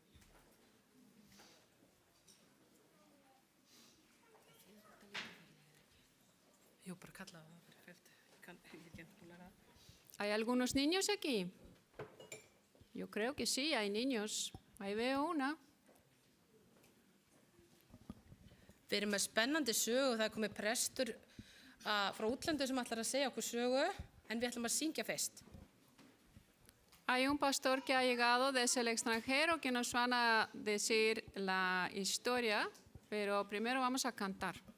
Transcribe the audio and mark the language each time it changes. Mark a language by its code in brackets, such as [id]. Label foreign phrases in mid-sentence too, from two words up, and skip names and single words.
[is] Jú, bara kalla það fyrir fjöldi. Ég er ekki búin að læra það. [es] ¿Hay algunos niños aquí? Yo creo que sí, hay niños. Ahí veo una. [is] Við erum með spennandi sögu og það er komið prestur frá útlendu sem ætlar að segja okkur sögu, en við ætlum að syngja fyrst. [es] Hay un pastor que ha llegado desde el extranjero que nos van a decir la historia, pero primero vamos a cantar.